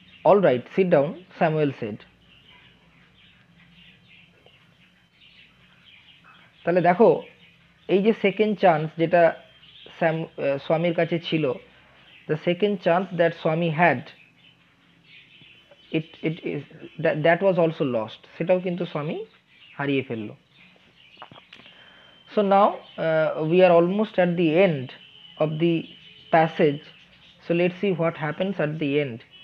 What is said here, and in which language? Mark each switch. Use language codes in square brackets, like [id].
[en] All right, sit down, Samuel said. [bn] তাহলে দেখো, এই যে সেকেন্ড চান্স যেটা স্বামীর কাছে ছিল, [en] the second chance that Swami had, it is that was also lost, [bn] সেটাও কিন্তু স্বামী হারিয়ে ফেললো। [en] So now we are almost at the end of the passage, so let's see what happens at the end.